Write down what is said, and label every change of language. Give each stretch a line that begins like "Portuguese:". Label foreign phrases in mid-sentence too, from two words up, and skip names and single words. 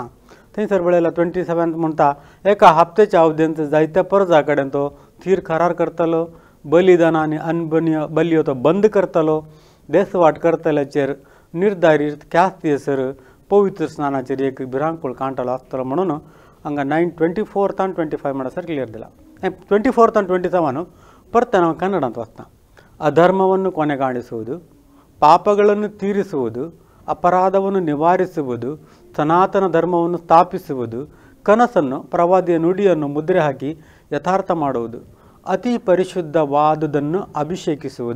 Konkani: थंयसर बरयलां 27 म्हणटा, एका हप्त्याच्या अवधेंत जायत्या परजा कडेन तो थीर करार करतलो, बलिदान आनी अनबनीय बलयो तो बंद करतलो, देसवाट करतल्याचेर निर्धारीत ख्यास्त येसर पवित्र स्नानाचेर एक भिरांकूळ कांटलो आसतलो म्हणून हांगा 9:24 आनी 25 म्हणसर क्लियर दिला। 24 आनी 27 परतन हांव ಕನ್ನಡಾಂತ ವಾಸ್ತಾ।
Kannada: ಅಧರ್ಮವನ್ನು ಕೊನೆಗಾಣಿಸುವುದು, ಪಾಪಗಳನ್ನು ತೀರಿಸುವುದು, ಅಪರಾಧವನ್ನು ನಿವಾರಿಸುವುದು, ಸನಾತನ ಧರ್ಮವನ್ನು ಸ್ಥಾಪಿಸುವುದು, ಕನಸನ್ನು ಪ್ರವಾದಿಯ ನುಡಿಯನ್ನು ಮುದ್ರೆ ಹಾಕಿ ಯಥಾರ್ಥ ಮಾಡುವುದು, ಅತಿ ಪರಿಶುದ್ಧವಾದುದನ್ನು ಅಭಿಷೇಕಿಸುವುದು.